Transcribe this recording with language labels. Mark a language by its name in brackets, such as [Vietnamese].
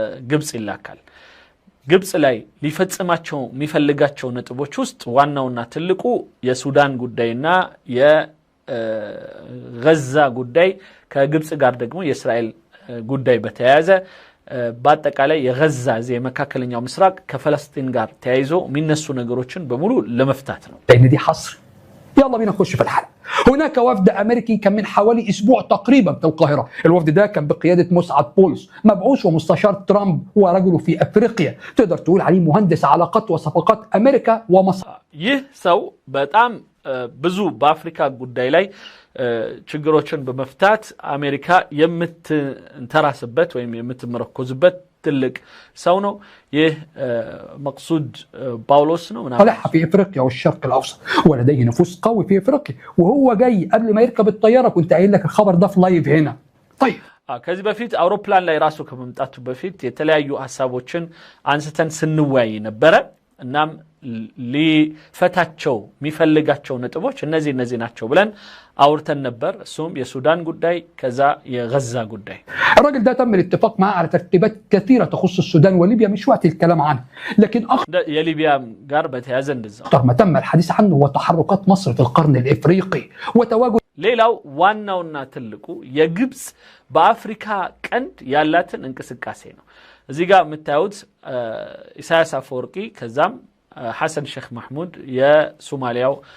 [Amharic] ግብጽ ይላካል። ግብጽ ላይ ሊፈጽማቸው የሚፈልጋቸው ነጥቦች ውስጥ ዋናውና ትልቁ የሱዳን ጉዳይና የጋዛ ጉዳይ ከግብጽ ጋር ደግሞ የእስራኤል ጉዳይ በተያያዘ በአጠቃላይ የጋዛ የመካከለኛው ምስራቅ ከፍልስጤም ጋር ተያይዞ የሚነሱ ነገሮችን በሙሉ ለመፍታት ነው። [Arabic] لأن دي حصر. يلا بينا نخش في الحلقة. هناك وفد أمريكي كان من حوالي أسبوع تقريبا في القاهرة. الوفد ده كان بقيادة مسعد بولس مبعوث ومستشار ترامب ورجله في أفريقيا. تقدر تقول عليه مهندس علاقات وصفقات أمريكا ومصر. [Amharic] ይህ ሰው በጣም ብዙ በአፍሪካ ጉዳይ ላይ ችግሮችን በመፍታት አሜሪካ የምትንተራስበት ወይም የምትመረኮዝበት ትልቅ ሰው ነው። ይህ መቅሱድ باولوس ነው [Arabic] طلعها في افريقيا والشرق الاوسط ولديه نفوذ قوي في افريقيا وهو جاي قبل ما يركب الطياره كنت قايل لك الخبر ده في لايف هنا. طيب [Amharic] ከዚህ በፊት አውሮፕላን ላይ ራሱ ከመምጣቱ በፊት የተለያዩ ሐሳቦችን አንስተን ስንወያይ ነበረ። እናም ሊፈታቸው የሚፈልጋቸው ነጥቦች እነዚህ ናቸው ብለን አውርተን ነበር። እሱም የሱዳን ጉዳይ ከዛ የጋዛ ጉዳይ። [Arabic] الراجل ده تم الاتفاق معاه على ترتيبات كثيرة تخص السودان وليبيا مش وقت الكلام عنه لكن [Amharic] يا ليبيا ጋር በተያያዘ እንደዛ [Arabic] أكثر ما تم الحديث عنه هو تحركات مصر في القرن الإفريقي وتواجد. [Amharic] ሌላው ዋናውና ትልቁ የግብጽ በአፍሪካ ቀንድ ያላትን እንቅስቃሴ ነው። እዚህ ጋር የምታዩት ኢሳያስ አፈወርቂ ከዛም ሐሰን ሼክ መሐሙድ የሶማሊያው